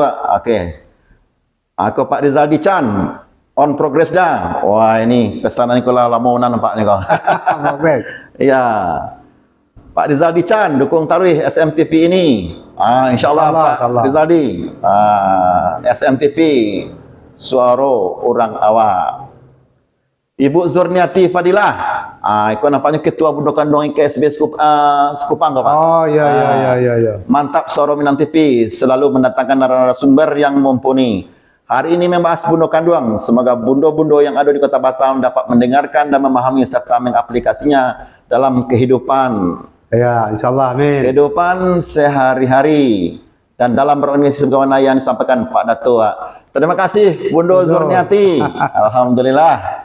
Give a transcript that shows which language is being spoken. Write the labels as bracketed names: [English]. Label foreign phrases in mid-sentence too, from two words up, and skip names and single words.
[Indonesian] Oke. Aku Pak Rizaldi Chan. [English] On progress dah. [Indonesian] Wah ini pesanan kau lah lamunan nampaknya kau. Progress. Iya. Pak Rizaldi Chan dukung tarikh SMTV ini. InsyaAllah Pak Insyaallah. Rizaldi. SMTV. Suara Orang Awak. Ibu Zurniati Fadilah. Ikut nampaknya ketua bundo kandung KSB Sekupang kau Pak. Oh iya. Mantap Suara Minang TV selalu mendatangkan narasumber yang mumpuni. Hari ini membahas bundo kanduang. Semoga bundo-bundo yang ada di Kota Batam dapat mendengarkan dan memahami serta mengaplikasinya dalam kehidupan. Ya, insyaallah amin. Kehidupan sehari-hari dan dalam berorganisasi kawan yang disampaikan Pak Datuk. Terima kasih Bundo Zurniati. Alhamdulillah.